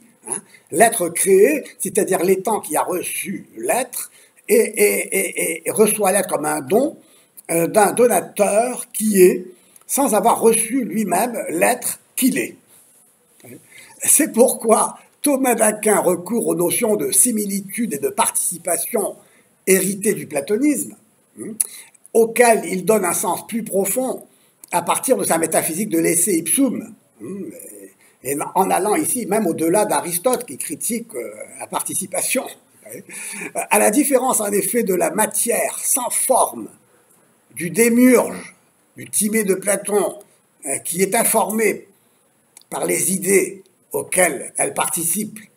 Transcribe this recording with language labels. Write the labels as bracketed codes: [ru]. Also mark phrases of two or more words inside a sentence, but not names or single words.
[fr] L'être créé, c'est-à-dire l'étang qui a reçu l'être, et reçoit l'être comme un don d'un donateur qui est, sans avoir reçu lui-même l'être qu'il est. C'est pourquoi Thomas d'Aquin recourt aux notions de similitude et de participation héritées du platonisme, auxquelles il donne un sens plus profond à partir de sa métaphysique de l' [la] esse ipsum, [fr] et en allant ici même au-delà d'Aristote qui critique la participation. À la différence en effet de la matière sans forme, du démiurge, du Timée de Platon, qui est informé par les idées auxquelles elle participe.